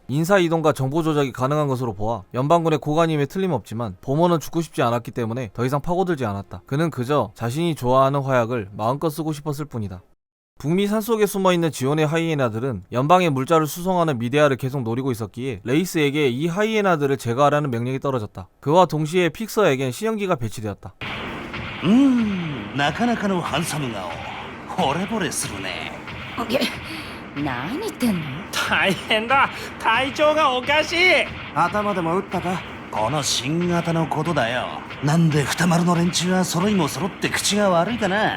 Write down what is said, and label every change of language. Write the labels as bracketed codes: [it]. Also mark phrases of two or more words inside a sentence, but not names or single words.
[ko] 인사이동과 정보 조작이 가능한 것으로 보아 연방군의 고관임에 틀림없지만 보머는 죽고 싶지 않았기 때문에 더 이상 파고들지 않았다. 그는 그저 자신이 좋아하는 화약을 마음껏 쓰고 싶었을 뿐이다. 북미 산속에 숨어있는 지온의 하이에나들은 연방의 물자를 수송하는 미데아를 계속 노리고 있었기에 레이스에게 이 하이에나들을 제거하라는 명령이 떨어졌다. 그와 동시에 픽서에겐 신형기가 배치되었다. [ja] なかなかのハンサム顔。惚れ惚れするね。何言ってんの？大変だ、体調がおかしい。頭でも打ったか？この新型のことだよ。なんで二丸の連中は揃いも揃って口が悪いかな。